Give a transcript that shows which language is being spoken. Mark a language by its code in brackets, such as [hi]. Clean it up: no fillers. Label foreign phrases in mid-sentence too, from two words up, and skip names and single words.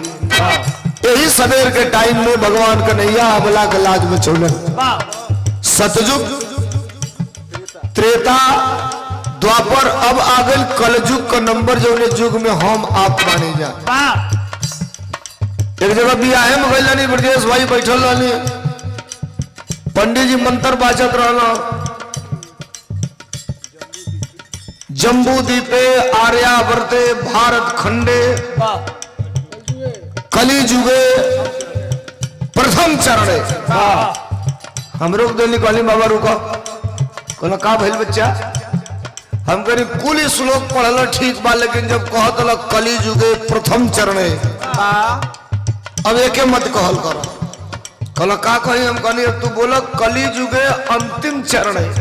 [bho] यही सवेर के टाइम में भगवान कन्हैया अबला का लाज बचौलन। सतयुग, त्रेता, द्वापर, अब आ गए कलयुग का नंबर, जो युग में हम आप माने जा। एक जगह बियाहे में गई रानी ब्रजेश भाई बैठल रहनी, पंडित जी मंत्र बाचत रहना, [sa] जम्बू द्वीपे आर्यावर्ते भारत खंडे कली जुगे प्रथम चरणे। [bho] हम रोक देनी कहली बाबा रुको, कहना का भइल बच्चा, हम करी कुल श्लोक पढ़ल ठीक बा, लेकिन जब कहत [sa] कली जुगे प्रथम चरणे, [bho] अब एके मत कहल करो। कहला का कही, हम कहनी तू बोला [sa] कली जुगे अंतिम चरणे।